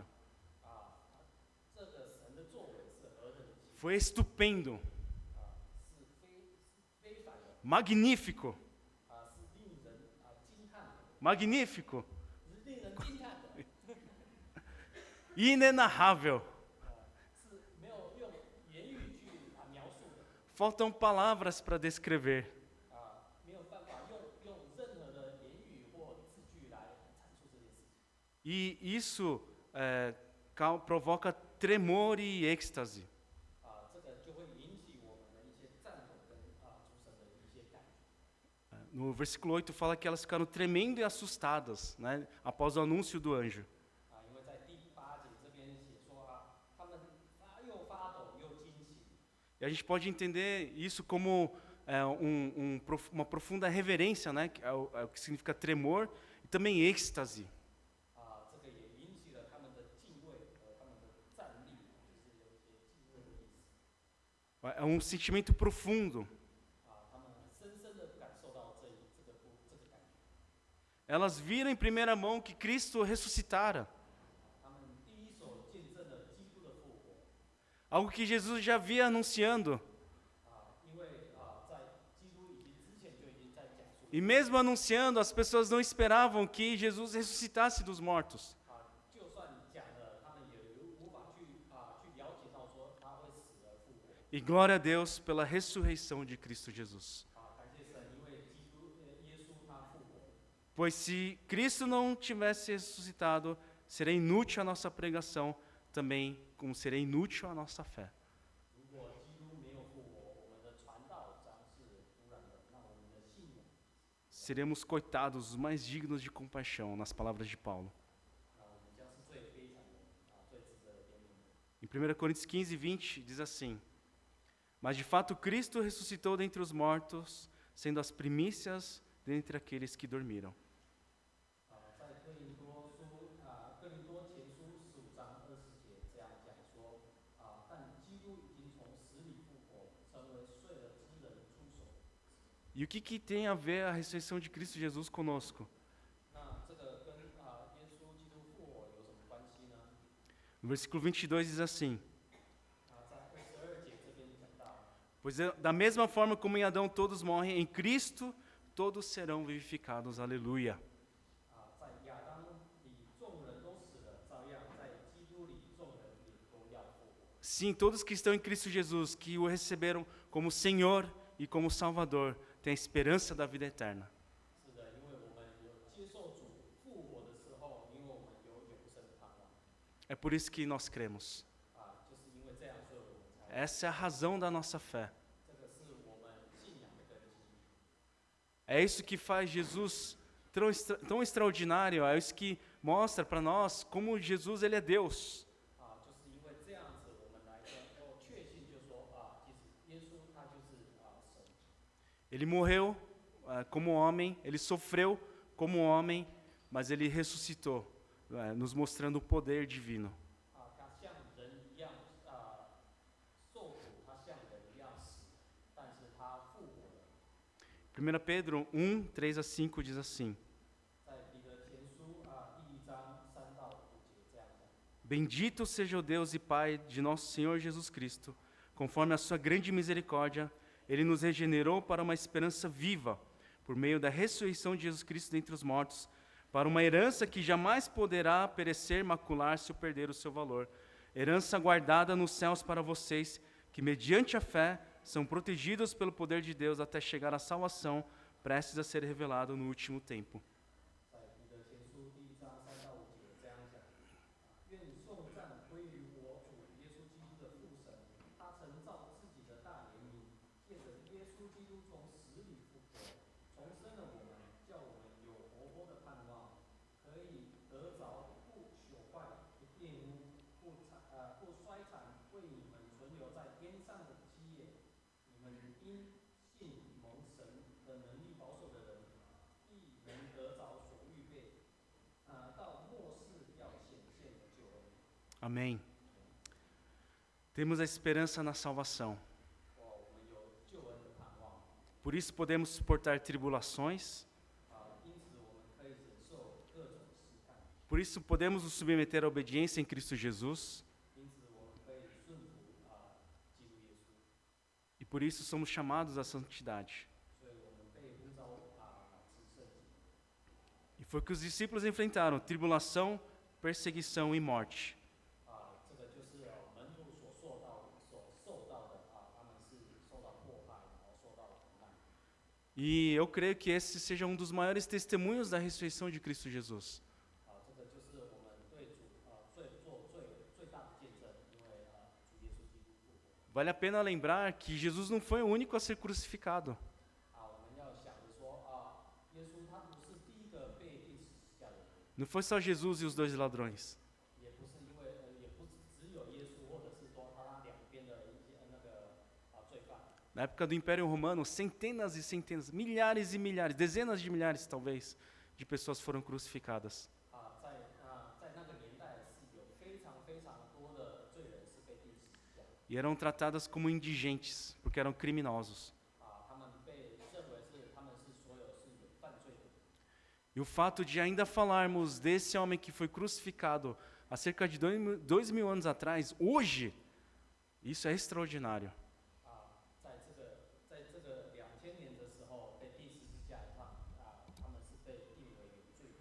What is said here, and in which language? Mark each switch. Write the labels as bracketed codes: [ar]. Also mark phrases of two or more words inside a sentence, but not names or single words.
[zh] 这个神的作为是何等的奇妙， [pt] Foi estupendo. [zh] 是非凡的， [pt] Magnífico. [zh] 是令人惊叹的， [pt] Magnífico. [zh] 是令人惊叹的， [pt] Inenarrável. [zh] 是没有用言语去描述的， [pt] Faltam palavras para descrever. [zh] 没有办法用任何的言语或字句来阐述这件事情。 [pt] E isso provoca tremor e êxtase. [zh] 这个就会引起我们的一些赞美跟主神的一些感觉。 [pt] No versículo 8 fala que elas ficaram tremendo e assustadas, né, após o anúncio do anjo. [zh] 因为在第8节这边写说他们又发抖又惊喜。 [pt] E a gente pode entender isso como uma profunda reverência, né, que é o que significa tremor, e também êxtase. [zh] 这个也引起了他们的敬畏和他们的战栗，就是有一些敬畏的意思。 [pt] É um sentimento profundo. [zh] 他们很深深的感受到这个感觉。 [pt] Elas viram em primeira mão que Cristo ressuscitara. [zh] 他们第一手见证了基督的复活。 [pt] Algo que Jesus já havia anunciando. [zh] 因为在基督之前就已经在讲述。 [pt] E mesmo anunciando, as pessoas não esperavam que Jesus ressuscitasse dos mortos. [zh] 就算讲了，他们也无法去了解到说他会死而复活。 [pt] E glória a Deus pela ressurreição de Cristo Jesus. [zh] 感谢神，因为耶稣他复活。 [pt] Pois se Cristo não tivesse ressuscitado, seria inútil a nossa pregação, também como seria inútil a nossa fé. [zh] 如果基督没有复活，我们的传道将是污染的，那我们的信仰。 [pt] Seremos coitados, os mais dignos de compaixão, nas palavras de Paulo. [zh] 我们将是最悲惨的，最值得怜悯的。 [pt] Em 1 Coríntios 15, 20, diz assim: Mas de fato Cristo ressuscitou dentre os mortos, sendo as primícias dentre aqueles que dormiram. [zh] 在哥林多前书15章20节这样讲说，但基督已经从死里复活，成为睡了之人出手。 [pt] E o que tem a ver a ressurreição de Cristo Jesus conosco? [zh] 那这个跟耶稣基督复活有什么关系呢？ [pt] No versículo 22 diz assim: [zh] 在22节这边讲到， [pt] Pois da mesma forma como em Adão todos morrem, em Cristo todos serão vivificados. Aleluia. [zh] 在亚当里众人都死了，照样在基督里众人也都要复活。 [pt] Sim, todos que estão em Cristo Jesus, que o receberam como Senhor e como Salvador, têm a esperança da vida eterna. [zh] 是的，因为我们有接受主复活的时候，因为我们有永生的盼望。 [pt] É por isso que nós cremos. [zh] 就是因为这样，所以我们才 [pt] Essa é a razão da nossa fé. [zh] 这个是我们信仰的根基。 [pt] É isso que faz Jesus tão extraordinário, é isso que mostra para nós como Jesus ele é Deus. [zh] 就是因为这样子，我们来确信，就说其实耶稣他就是神。 [pt] Ele morreu como homem, ele sofreu como homem, mas ele ressuscitou, nos mostrando o poder divino. [zh] 他像人一样受苦，他像人一样死，但是他复活了。 [pt] 1 Pedro 1, 3 a 5 diz assim: [zh] 在彼得前书第1章3到5节这样讲。 [pt] Bendito seja o Deus e Pai de nosso Senhor Jesus Cristo. Conforme a sua grande misericórdia, Ele nos regenerou para uma esperança viva, por meio da ressurreição de Jesus Cristo dentre os mortos, para uma herança que jamais poderá perecer, macular-se ou perder o seu valor. Herança guardada nos céus para vocês, que mediante a fé são protegidos pelo poder de Deus até chegar à salvação, prestes a ser revelado no último tempo. [zh] 在彼得前书第1章3到5节这样讲：愿颂赞归于我主耶稣基督的父神，他曾照自己的大怜悯，借着耶稣基督从死里复活，重生了我们，叫我们有活泼的盼望，可以得着不朽坏、不玷污、不衰残，为你们存留在天上的基业。你们因信蒙神的能力保守的人，必能得着所预备到末世要显现的救恩。 [pt] Amém. Temos a esperança na salvação. [zh] 我们有救恩的盼望， [pt] Por isso podemos suportar tribulações. [zh] 因此我们可以忍受各种试探， [pt] Por isso podemos nos submeter à obediência em Cristo Jesus. [zh] 因此我们可以顺服基督耶稣， [pt] E por isso somos chamados à santidade. [zh] 所以我们被呼召至圣洁。 [pt] E foi o que os discípulos enfrentaram: tribulação, perseguição e morte. [zh] 这个就是门徒所受到的他们是受到迫害，然后受到苦难。 [pt] E eu creio que esse seja um dos maiores testemunhos da ressurreição de Cristo Jesus. [zh] 这个就是我们对主做最大的见证，因为主耶稣基督复活。 [pt] Vale a pena lembrar que Jesus não foi o único a ser crucificado. [zh] 我们要想着说耶稣他不是第一个被钉十字架的人， [pt] Não foi só Jesus e os dois ladrões. [zh] 也不是因为也不只有耶稣，或者是说他两边的一些罪犯。 [pt] Na época do Império Romano, centenas e centenas, milhares e milhares, dezenas de milhares talvez, de pessoas foram crucificadas. [zh] 在那个年代是有非常非常多的罪人是被钉十字架， [pt] E eram tratadas como indigentes, porque eram criminosos. [zh] 他们被认为是他们是所有是有犯罪的。 [pt] E o fato de ainda falarmos desse homem que foi crucificado há cerca de 2000 anos atrás, hoje, isso é extraordinário. [zh] 在这个2000年的时候被钉十字架上，他们是被定为有罪的。